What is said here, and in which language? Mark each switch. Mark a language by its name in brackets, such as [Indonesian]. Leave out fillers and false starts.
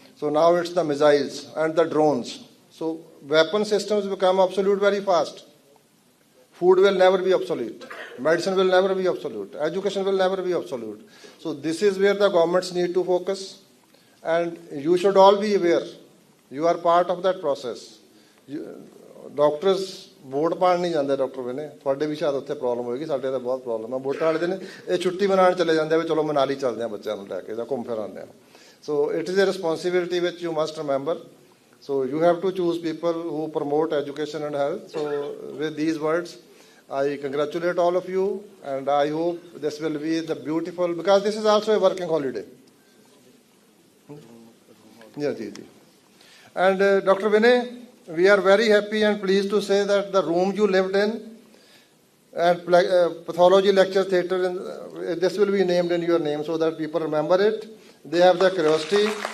[English] So now it's the missiles and the drones. So weapon systems become obsolete very fast. Food will never be obsolete. Medicine will never be obsolete. Education will never be obsolete. So this is where the governments need to focus. And you should all be aware. You are part of that process. Doctors [Punjabi] vote ਪਾਣ ਨਹੀਂ ਜਾਂਦੇ doctor ਬਣੇ ਤੁਹਾਡੇ ਵੀ ਸ਼ਾਇਦ ਉੱਥੇ problem ਹੋਏਗੀ ਸਾਡੇ ਤਾਂ ਬਹੁਤ ਪ੍ਰੋਬਲਮ ਹੈ ਵੋਟਾਂ ਵਾਲੇ ਦਿਨ ਇਹ ਛੁੱਟੀ ਮਨਾਉਣ ਚਲੇ ਜਾਂਦੇ ਵੀ ਚਲੋ ਮਨਾਲੀ ਚੱਲਦੇ ਆ ਬੱਚਿਆਂ ਨੂੰ ਲੈ ਕੇ ਜਾਂ ਘੁੰਮ ਫਿਰ ਆਉਂਦੇ ਆ [English] So it is a responsibility which you must remember so you have to choose people who promote education and health so with these words I congratulate all of you and I hope this will be the beautiful because this is also a working holiday. Yeah, ji. And Dr. Vinay, we are very happy and pleased to say that the room you lived in and pathology lecture theatre, this will be named in your name so that people remember it. They have the curiosity.